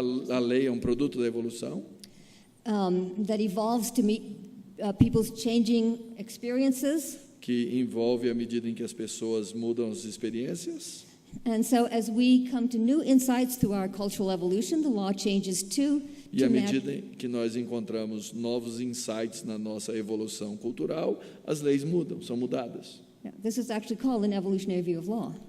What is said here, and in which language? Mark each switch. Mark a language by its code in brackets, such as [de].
[pt] A lei é um produto da evolução [en] that evolves to meet people's changing experiences. [pt] que envolve à medida em que as pessoas mudam as experiências. [en] And so as we come to new insights through our cultural evolution, the law changes too. [pt] E à medida em que nós encontramos novos insights na nossa evolução cultural, as leis mudam, são mudadas. [en] This is actually called an evolutionary view of law.